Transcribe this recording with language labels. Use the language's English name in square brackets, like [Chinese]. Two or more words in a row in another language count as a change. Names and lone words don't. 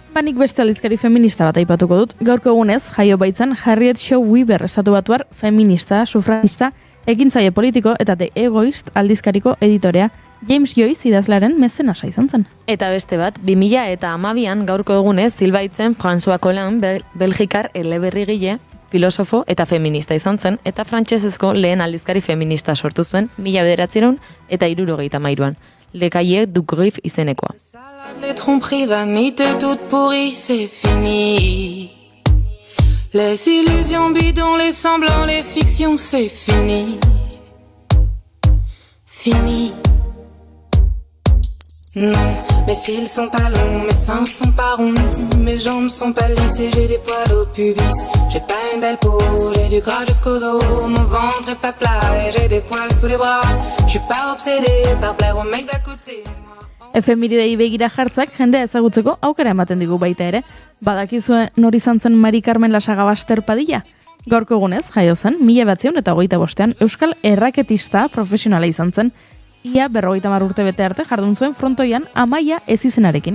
[Basque] Banik beste aldizkari feminista bat aipatuko dut, gaurko egunez jaio baitzen Harriet Shaw Weaver estatubatuar feminista, sufragista, ekintzaile politiko eta The Egoist aldizkariko editorea, James Joyce idazlearen mezenasa izan zen. Eta beste bat, 2012an gaurko egunez zilbaitzen François Collin, belgikar eleberrigile, filosofo eta feminista izan zen, eta frantsesezko lehen aldizkari feminista sortu zuen 1973an, Le Cahier du Griffe izenekoa. [French] Les tromperies, vanité toute pourrie, c'est fini. Les illusions bidons, les semblants, les fictions, c'est fini. Fini. Non, mes cils sont pas longs, mes seins sont pas ronds, mes jambes sont pas lisses et j'ai des poils au pubis. J'ai pas une belle peau, j'ai du gras jusqu'aux os, mon ventre est pas plat et j'ai des poils sous les bras. Je suis pas obsédée par plaire au mec d'à côté. [Basque] Efemiridei begira jartzak jendea ezagutzeko aukera ematen digu baita ere. Badakizue nor izan zen Mari Carmen Lasagabaster Padilla? Gaurko egunez jaio zen 1925an euskal erraketista profesionala izan zen. Ia 50 urte bete arte jardun zuen frontoian Amaia ezizenarekin.